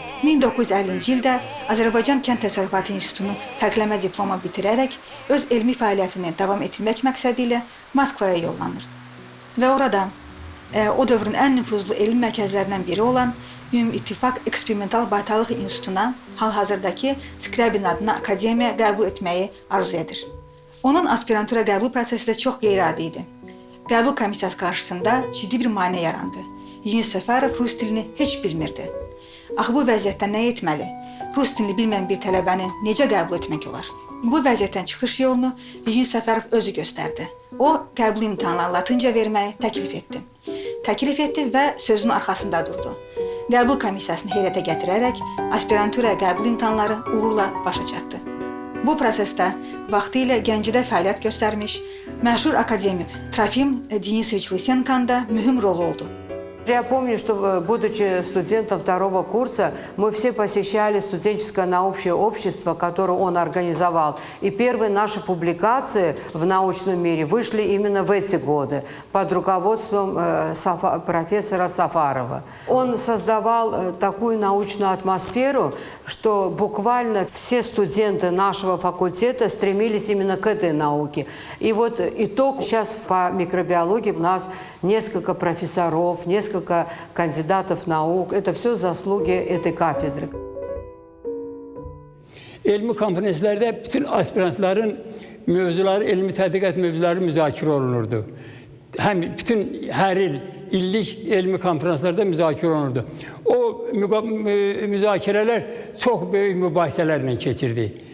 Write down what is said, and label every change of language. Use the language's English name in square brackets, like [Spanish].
[Azerbaijani] 1950-ci ildə Azərbaycan Kənd Təsərrüfatı İnstitutunu fərqləmə diplomu bitirərək öz elmi fəaliyyətini davam etdirmək məqsədi ilə Moskvaya yollanır. Və orada o dövrün ən nüfuzlu elmi mərkəzlərindən biri olan Ümumİttifaq Eksperimental Baytarlıq İnstitutuna hal-hazırdakı Skrabin adına akademiya qəbul etməyi arzu edir. Onun aspirantura qəbul prosesi də çox qeyri-adi idi. Qəbul komissiyası qarşısında ciddi bir maneə yarandı. Yunis Səfərov rus dilini heç bilmirdi. Axı bu vəziyyətdə nə etməli? Rus dilini bilməyən bir tələbəni necə qəbul etmək olar? Bu vəziyyətdən çıxış yolunu Yunis Səfərov özü göstərdi. O, qəbul imtahanlarını latınca verməyi təklif etdi və sözünün arxasında durdu. Qəbul komissiyasını heyrətə gətirərək aspirantura qəbul imtahanları uğurla başa çatdı. Bu prosesdə vaxtilə Gəncədə fəaliyyət göstərmiş məşhur akademik Trofim Denisoviç Lysenko'nun da mühüm rolu oldu. [Russian] Я помню, что, будучи студентом 2-го курса, мы все посещали студенческое научное общество, которое он организовал. И первые наши публикации в научном мире вышли именно в эти годы под руководством профессора Сафарова. Он создавал такую научную атмосферу, что буквально все студенты нашего факультета стремились именно к этой науке. И вот итог сейчас по микробиологии у нас несколько профессоров, несколько кандидатов наук. Это все заслуги этой кафедры. [Azerbaijani] Elmi konferanslarda bütün aspirantların mövzuları, elmi tədqiqat mövzuları müzakirə olunurdu. Hər il illik elmi konferanslarda müzakirə olunurdu. O müzakirələr çox böyük mübahisələrlə keçirdi.